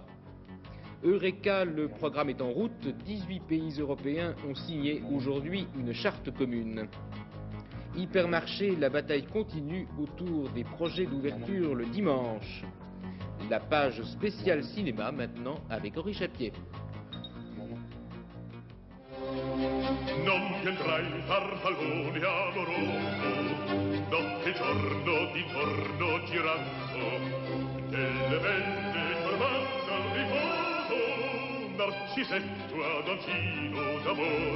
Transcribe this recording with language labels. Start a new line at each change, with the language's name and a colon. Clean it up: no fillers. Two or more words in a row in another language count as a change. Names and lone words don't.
French: Eureka, le programme est en route. 18 pays européens ont signé aujourd'hui une charte commune. Hypermarché, la bataille continue autour des projets d'ouverture le dimanche. La page spéciale cinéma maintenant avec Henri Chapier.
Italian: Non vedrai il farfallone amoroso, notte e giorno d'intorno girando, delle vende tormenta al riposo, Narcisetto Adolfino d'amor.